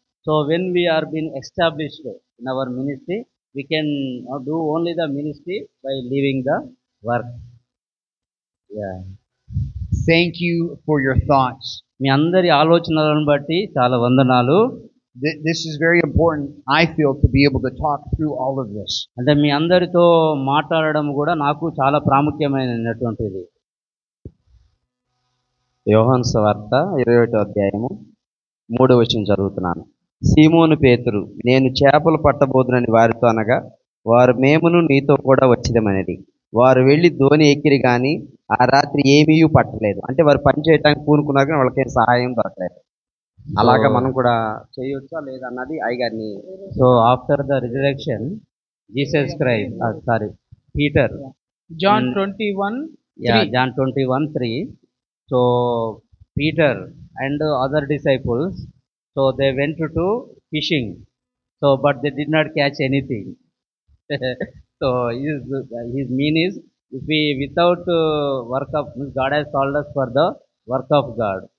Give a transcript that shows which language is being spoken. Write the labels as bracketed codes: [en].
[en] So when we are being established in our ministry, we can do only the ministry by leaving the work. Yeah. Thank you for your thoughts. [te] మీ అందరి ఆలోచనలను బట్టి చాలా వందనాలు. [en] This is very important, I feel, to be able to talk through all of this. [te] అంటే మీ అందరితో మాట్లాడడం కూడా నాకు చాలా ప్రాముఖ్యమైనటువంటిది. యోహాను సువార్త 21వ అధ్యాయము 3వ వచనం చదువుతున్నాను. సీమోను పేతురు, నేను చేపలు పట్టబోదునని వారితో అనగా, వారు మేమును నీతో కూడా వచ్చిదమనేది. వారు వెళ్ళి దోణి ఎక్కిరి కానీ ఆ రాత్రి ఏమీ పట్టలేదు. అంటే వారు పని చేయడానికి పూనుకున్నారు కానీ వాళ్ళకేం సహాయం దొరకలేదు. అలాగా మనం కూడా చేయొచ్చా లేదా అన్నది అయ్యగారిని. [en] So after the resurrection Jesus Christ Peter John 21. John 21:3. So Peter and other disciples, so they went to fishing, so but they did not catch anything. So his mean is, if we without work of God has called us for the work of God.